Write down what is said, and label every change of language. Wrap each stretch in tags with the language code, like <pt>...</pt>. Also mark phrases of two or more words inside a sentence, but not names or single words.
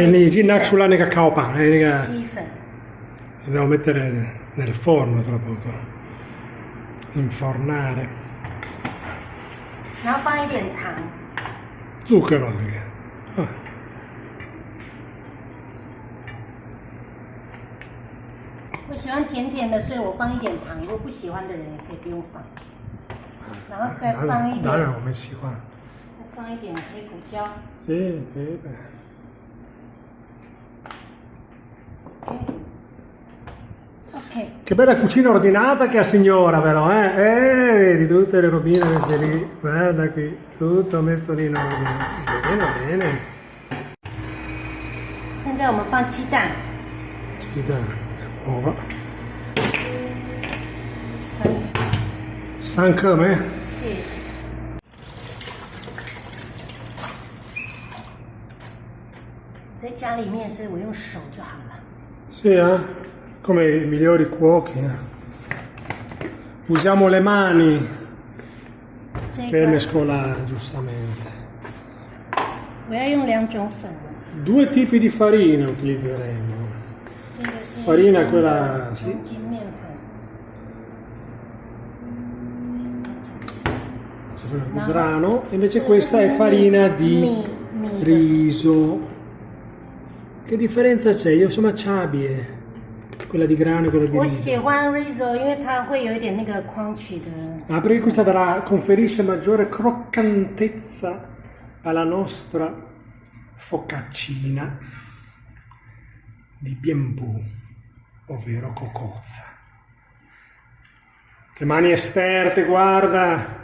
<zh>你已经拿出来那个烤板，那个。鸡粉。</zh> <it>Dobbiamo mettere nel forno tra poco. Infornare.</it> <zh>然后放一点糖。</zh> <it>Zucchero.</it> <zh>我喜欢甜甜的，所以我放一点糖。如果不喜欢的人也可以不用放。然后再放一点。当然我们喜欢。再放一点黑胡椒。</zh> <it>Sì, pepe. Ok. Che bella cucina ordinata che ha signora però, vedi tutte le robine messe lì, guarda qui, tutto messo lì in ordine. Bene, bene.</it> <zh>现在我们放鸡蛋。鸡蛋。uova 3 克没？是。在家里面，所以我用手就好了。</zh> <it>Sì, come i migliori cuochi. Usiamo le mani per mescolare, giustamente.</it> <zh>我要用2种粉。</zh> <it>2 tipi di farina utilizzeremo. Farina quella sì. Di grano, invece questa è farina di riso. Che differenza c'è? Io sono chabie. Quella di grano e quella di riso.</it> <zh>我喜欢 riso 因为它会有一点那个crunchy的。</zh> <it>Perché questa conferisce maggiore croccantezza alla nostra focaccina di bianbu, ovvero cocozza. Che mani esperte, guarda!</it>